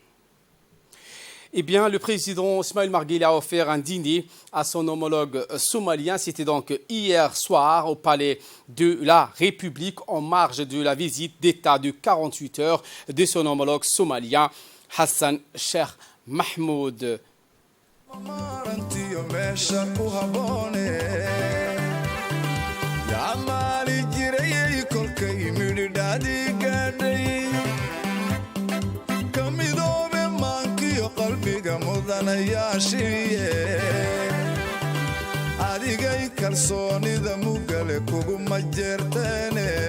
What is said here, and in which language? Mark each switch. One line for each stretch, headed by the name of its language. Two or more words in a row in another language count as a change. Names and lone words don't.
French: Eh bien, le président Ismaël Omar Guelleh a offert un dîner à son homologue somalien. C'était donc hier soir au palais de la République en marge de la visite d'État de 48 heures de son homologue somalien Hassan Sheikh Mahmoud.
Somali: maarantiyo meesha ku habboone yaa maali jirayay kolkay midhidhaadii gaadhay ka midoobe maankiyo qalbiga mudanayaashiiye adigay kalsoonida mugale kuguma jeerteene